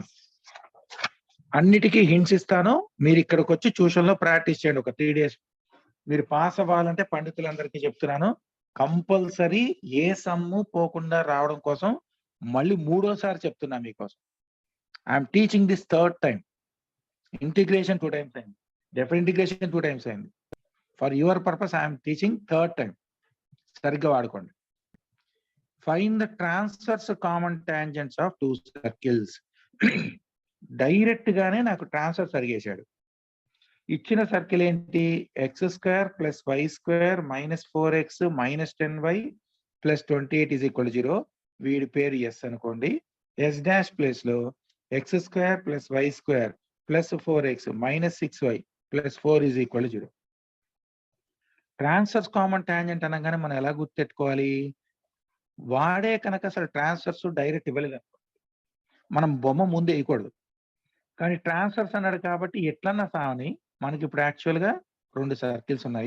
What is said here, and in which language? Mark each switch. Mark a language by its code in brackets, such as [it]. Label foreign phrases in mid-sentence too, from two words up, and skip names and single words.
[te] అన్నిటికీ హింట్స్ ఇస్తాను. మీరు ఇక్కడికి వచ్చి ట్యూషన్ లో ప్రాక్టీస్ చేయండి ఒక 3 days. మీరు పాస్ అవ్వాలంటే పండితులందరికీ చెప్తున్నాను, కంపల్సరీ ఏ సమ్ము పోకుండా రావడం కోసం మళ్ళీ 3వసారి చెప్తున్నా మీకోసం. [en] I'm teaching this 3rd time. integration 2 times అయింది, different integration 2 times అయింది. For your purpose I'm teaching 3rd time. [te] సరిగ్గా వాడుకోండి. [en] Find the transverse common tangents of 2 circles. [te] డైరెక్ట్ గానే నాకు ట్రాన్స్ఫర్స్ అడిగేశాడు. ఇచ్చిన సర్కిల్ ఏంటి? x² + y² - 4x - 10y + 28 = 0. వీడి పేరు ఎస్ అనుకోండి. S' ప్లేస్ లో x² + y² + 4x - 6y + 4 = 0. [en] transverse common tangent [te] అనగానే మనం ఎలా గుర్తెట్టుకోవాలి? వాడే కనుక అసలు ట్రాన్స్ఫర్స్ డైరెక్ట్ ఇవ్వలేదు, మనం బొమ్మ ముందు వేయకూడదు. కానీ ట్రాన్స్ఫర్స్ అన్నాడు కాబట్టి ఎట్లన్నా సావని మనకి ఇప్పుడు యాక్చువల్ గా 2 సర్కిల్స్ ఉన్నాయి.